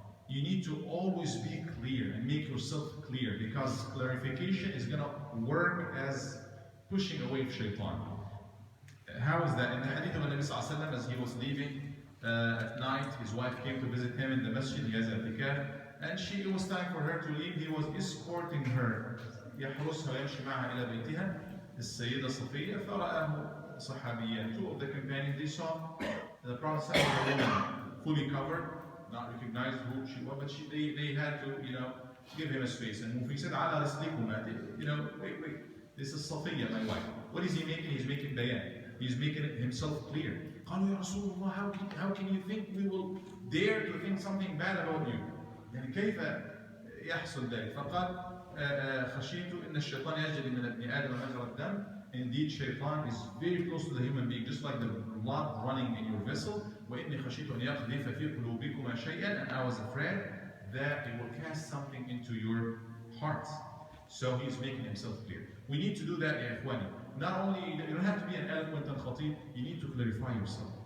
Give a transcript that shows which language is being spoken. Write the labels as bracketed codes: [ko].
[en] You need to always be clear and make yourself clear, because clarification is going to work as pushing away shaitan. How is that? In the hadith of the Nabi Sallallahu Alaihi Wasallam, as he was leaving at night, his wife came to visit him in the masjid, he has i'tikaf, and it was time for her to leave. He was escorting her. [ar] يحرسها ويمشي معها إلى بيتها السيدة صفية فرآه صحابيان. [en] Two of the companions, they saw the Prophet a woman fully covered, not recognized who she was, but they had to, give him a space and move. He said, [ar] على رسلكما, [en] wait, this is Safiya, my wife. What is he making? He's making bayan. He's making it himself clear. [ar] قالوا يا رسول الله, [en] how can you think we will dare to think something bad about you? [ar] يعني كيف يحصل ذلك؟ فقال خشيت إن الشيطان يجري من ابن آدم مجرى الدم. [en] Indeed, shaitan is very close to the human being, just like the blood running in your vessel. [ar] وإني خشيت أن يقذف في قلوبكما شيئا, [en] and I was afraid that it will cast something into your hearts. So he's making himself clear. We need to do that, ya ikhwani. Not only, you don't have to be an eloquent and khatib, you need to clarify yourself.